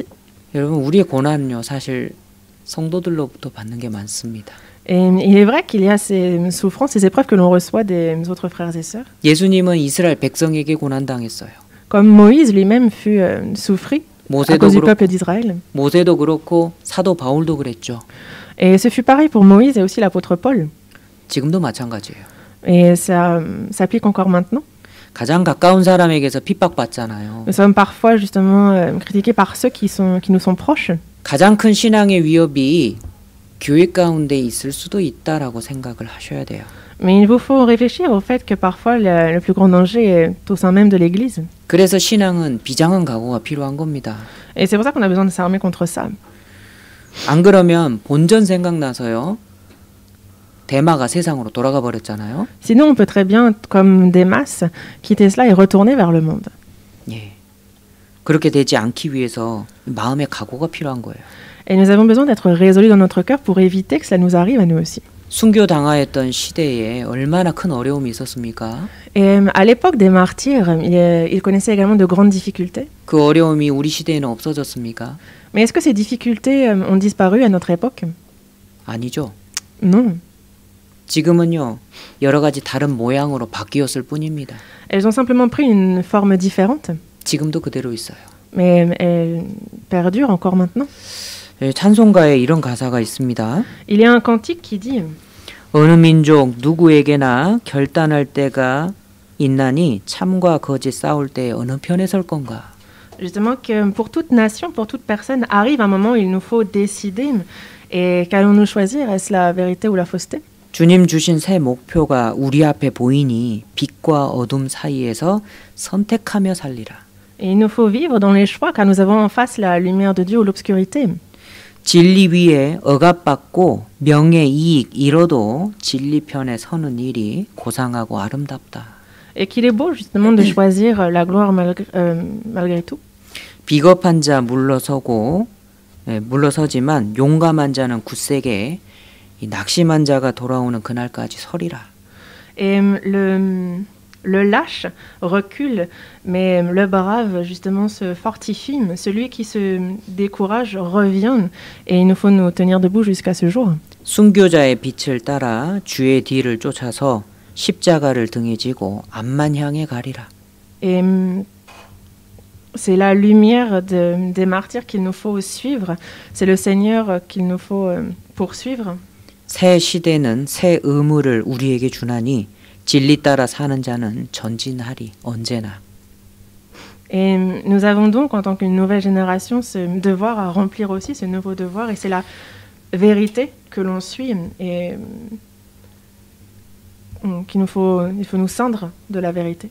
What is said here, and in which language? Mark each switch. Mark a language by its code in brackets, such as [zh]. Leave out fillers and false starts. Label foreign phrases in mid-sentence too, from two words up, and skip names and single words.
[ko] 여러분 우리의 고난은요. 사실 성도들로부터 받는 게 많습니다. [fr] Et il est vrai qu'il y a ces souffrances, ces épreuves que l'on reçoit des autres frères et sœurs. [ko] 예수님은 이스라엘 백성에게 고난당했어요. [fr] Comme Moïse lui-même fut souffri à cause du peuple d'Israël. [ko] 모세도 그렇고 사도 바울도 그랬죠. [fr] Et ce fut pareil pour Moïse et aussi l'apôtre Paul. [ko] 지금도 마찬가지예요. [fr] Et ça s'applique encore maintenant. [ko] 가장 가까운 사람에게서 핍박받잖아요. [fr] Nous sommes parfois justement critiqués par ceux qui nous sont proches. [ko] 가장 큰 신앙의 위협이 교회 가운데 있을 수도 있다라고 생각을 하셔야 돼요. [fr] Mais il vous faut réfléchir au fait que parfois le plus grand danger est au sein même de l'Église. [ko] 그래서 신앙은 비장한 각오가 필요한 겁니다. [fr] Et c'est pour ça qu'on a besoin de s'armer contre ça. [ko] 안 그러면 본전 생각나서요. 대마가 세상으로 돌아가 버렸잖아요. [fr] Sinon, on peut très bien, comme Démas, quitter cela et retourner vers le monde. [ko] 예. 그렇게 되지 않기 위해서 마음의 각오가 필요한 거예요. [fr] Et nous avons besoin d'être résolus dans notre cœur pour éviter que cela nous arrive à nous aussi. [ko] 순교 당하였던 시대에 얼마나 큰 어려움이 있었습니까? [fr] Et à l'époque des martyrs, ils connaissaient également de grandes difficultés. [ko] 그 어려움이 우리 시대에는 없어졌습니까? [fr] Mais est-ce que ces difficultés ont disparu à notre époque? [ko] 아니죠. [fr] Non. [ko] 지금은요. 여러 가지 다른 모양으로 바뀌었을 뿐입니다. [fr] Elles ont simplement pris une forme différente. [ko] 지금도 그대로 있어요. [fr] Mais elles perdurent encore maintenant. [ko] 찬송가에 이런 가사가 있습니다. [fr] Il y a un cantique qui dit [ko] 어느 민족 누구에게나 결단할 때가 있나니 참과 거짓 싸울 때 어느 편에 설 건가? [fr] Justement que pour toute nation, pour toute personne, arrive un moment où il nous faut décider. Et qu'allons-nous choisir? Est-ce la vérité ou la fausseté? [ko] 주님 주신 새 목표가 우리 앞에 보이니 빛과 어둠 사이에서 선택하며 살리라. [fr] Et il nous faut vivre dans les choix car nous avons en face la lumière de Dieu ou l'obscurité. [ko] 진리 위에 억압받고 명예 이익 잃어도 진리 편에 서는 일이 고상하고 아름답다. [fr] Et qu'il est beau justement de choisir la gloire malgré tout. [ko] 비겁한 자 물러서지만 용감한 자는 굳세게 이 낙심한 자가 돌아오는 그날까지 서리라. [fr] Et le lâche recule, mais le brave justement se fortifie. Celui qui se décourage revient, et il nous faut nous tenir debout jusqu'à ce jour. [ko] 순교자의 빛을 따라 주의 뒤를 쫓아서 십자가를 등에 지고 앞만 향해 가리라. [fr] Et c'est la lumière des martyrs qu'il nous faut suivre. C'est le Seigneur qu'il nous faut poursuivre. [ko] 새 시대는 새 의무를 우리에게 주나니 진리 따라 사는 자는 전진하리 언제나. [fr] Et nous avons donc en tant qu'une nouvelle génération ce devoir à remplir aussi, ce nouveau devoir, et c'est la vérité que l'on suit et il faut nous ceindre de la vérité.